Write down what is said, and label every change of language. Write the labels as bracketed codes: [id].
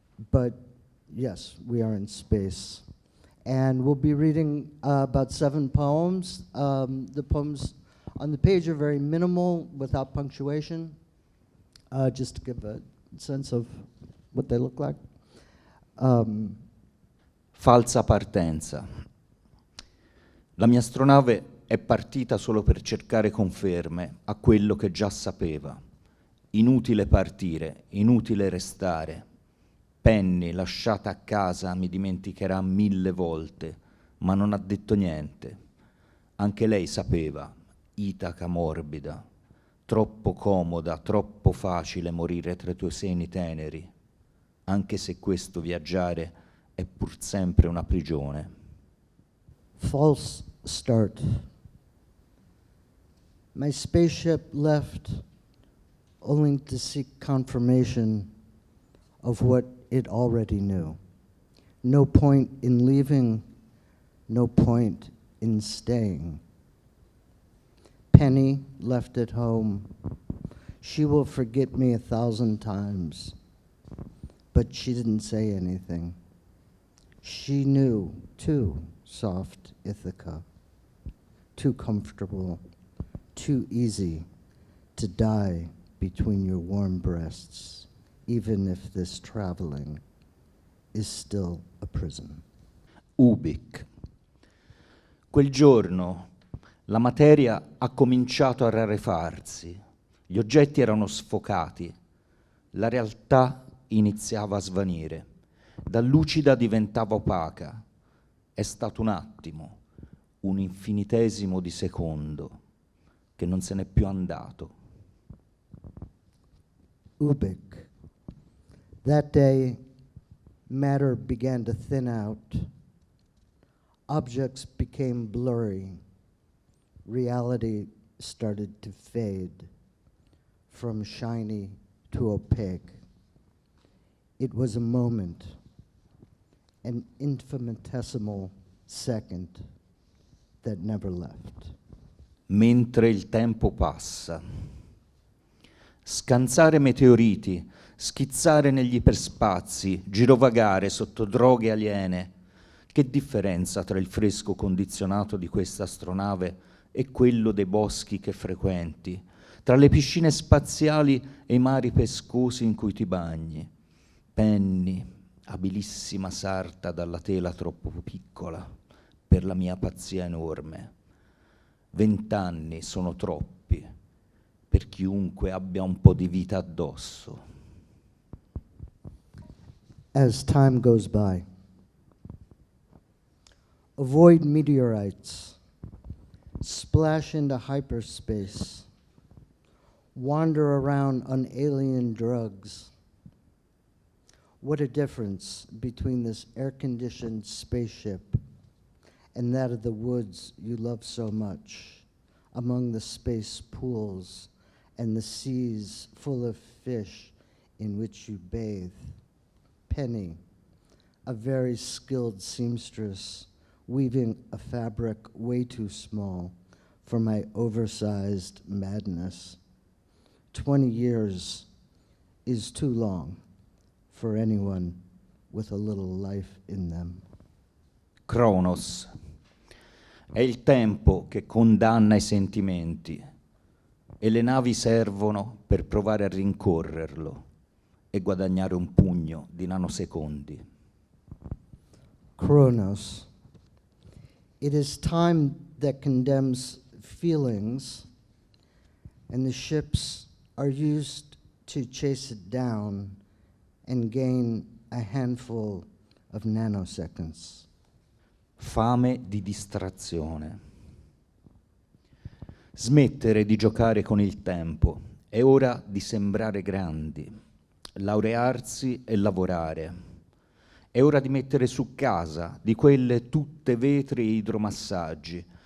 [en] But yes, we are in space. And we'll be reading about 7 poems. The poems on the page are very minimal, without punctuation, just to give a sense of what they look like. [it] Falsa partenza. La mia astronave è partita solo per cercare conferme a quello che già sapeva. Inutile partire, inutile restare. Penny, lasciata a casa, mi dimenticherà 1000 volte, ma non ha detto niente. Anche lei sapeva, Itaca morbida, troppo comoda, troppo facile morire tra i tuoi seni teneri, anche se questo viaggiare è pur sempre una prigione. [en] False start. My spaceship left only to seek confirmation of what it already knew. No point in leaving, no point in staying. Penny left at home. She will forget me 1,000 times, but she didn't say anything. She knew, too, soft Ithaca, too comfortable, too easy to die between your warm breasts, even if this traveling is still a prison. [it] Ubik. Quel giorno la materia ha cominciato a rarefarsi, gli oggetti erano sfocati, la realtà iniziava a svanire, da lucida diventava opaca. È stato un attimo, un infinitesimo di secondo, che non se n'è più andato. [en] Ubik. That day, matter began to thin out. Objects became blurry. Reality started to fade from shiny to opaque. It was a moment, an infinitesimal second that never left. [it] Mentre il tempo passa. Scansare meteoriti, schizzare negli iperspazi, girovagare sotto droghe aliene. Che differenza tra il fresco condizionato di questa astronave e quello dei boschi che frequenti, tra le piscine spaziali e i mari pescosi in cui ti bagni. Penny, abilissima sarta dalla tela troppo piccola per la mia pazzia enorme. 20 anni sono troppi per chiunque abbia un po' di vita addosso. [en] As time goes by, avoid meteorites, splash into hyperspace, wander around on alien drugs. What a difference between this air-conditioned spaceship and that of the woods you love so much, among the space pools and the seas full of fish in which you bathe. Penny, a very skilled seamstress, weaving a fabric way too small for my oversized madness. 20 years is too long for anyone with a little life in them. [it] Cronos. È il tempo che condanna i sentimenti e le navi servono per provare a rincorrerlo e guadagnare un pugno di nanosecondi. [en] Chronos. It is time that condemns feelings, and the ships are used to chase it down and gain a handful of nanoseconds. [it] Fame di distrazione. Smettere di giocare con il tempo. È ora di sembrare grandi, laurearsi e lavorare. È ora di mettere su casa, di quelle tutte vetri e idromassaggi.